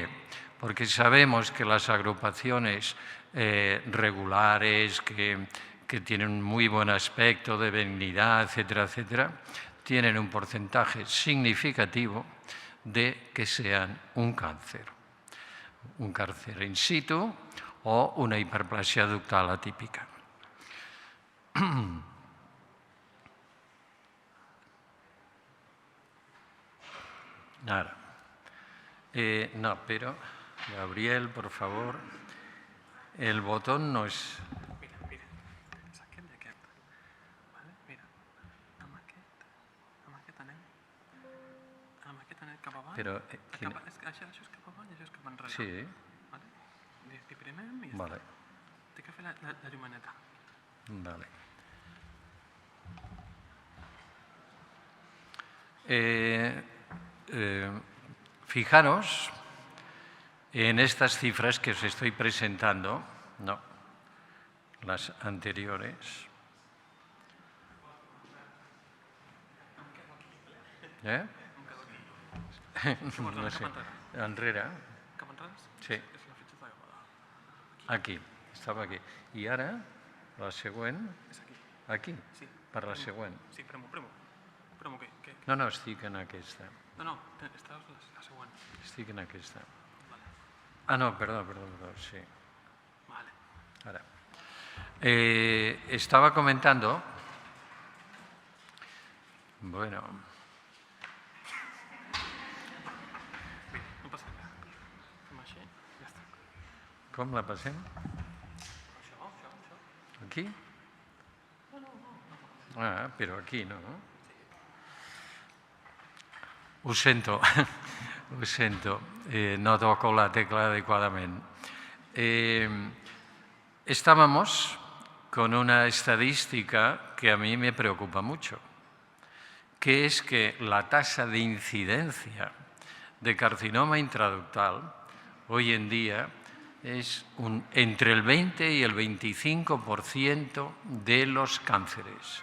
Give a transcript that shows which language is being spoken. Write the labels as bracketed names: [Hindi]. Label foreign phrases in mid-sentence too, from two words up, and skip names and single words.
[Spanish] Porque sabemos que las agrupaciones regulares, que tienen un muy buen aspecto de benignidad, etcétera, etcétera, tienen un porcentaje significativo de que sean un cáncer in situ o una hiperplasia ductal atípica. Ahora, no, pero, Gabriel, por favor, el botón no es... [Catalan] Mira, saquem d'aquest. Vale? Mira, amb aquest anem cap avall. Però, Això és cap avall i això és cap enrere. Sí. Vale? Diprimem i ja Vale. està. Té que fer la llumeneta. Vale. [Spanish] Fijaros en estas cifras que os estoy presentando, no, las anteriores. [Catalan] No sé, enrere. Cap enrere? Sí. És la fitxa d'aigua. Aquí, estava aquí. I ara, la següent, És aquí. aquí, Sí. per la següent. Sí, premo. Què? No, estic en aquesta. No, esta és la següent. Estic en aquesta. Vale. Ah, no, perdó, sí. Vale. [Spanish] Ahora, estaba comentando, bueno, [Catalan] No passa res. Fem així, ja està. ¿cómo la passem? Això. [Spanish] ¿Aquí? Ah, pero aquí no. [Catalan] Ho sento, no toco la tecla adecuadamente. [Spanish] Estábamos con una estadística que a mí me preocupa mucho, que es que la tasa de incidencia de carcinoma intraductal hoy en día es entre el 20 y el 25% de los cánceres.